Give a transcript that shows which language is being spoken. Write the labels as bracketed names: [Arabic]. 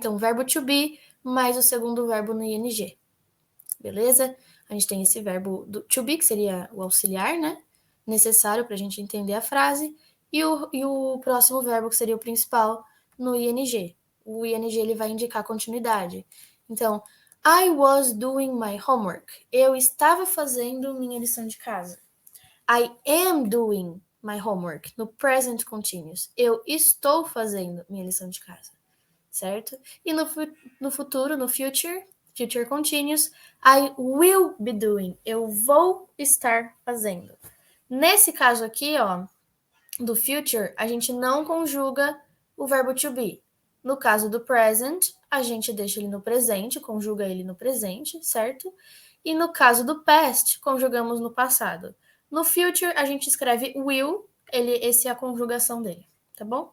[Portuguese] Então, verbo to be mais o segundo verbo no ing. Beleza? A gente tem esse verbo do to be, que seria o auxiliar, né? Necessário para a gente entender a frase. E o próximo verbo, que seria o principal, no ing. O ing ele vai indicar continuidade. [English] Então, I was doing my homework. [Portuguese] Eu estava fazendo minha lição de casa. [English] I am doing my homework, no present continuous. [Portuguese] Eu estou fazendo minha lição de casa, certo? E no futuro, no [English] future continuous, I will be doing. [Portuguese] Eu vou estar fazendo. Nesse caso aqui, ó, do future, a gente não conjuga o verbo to be. No caso do present, a gente deixa ele no presente, conjuga ele no presente, certo? E no caso do past, conjugamos no passado. No future, a gente escreve will, essa é a conjugação dele, tá bom?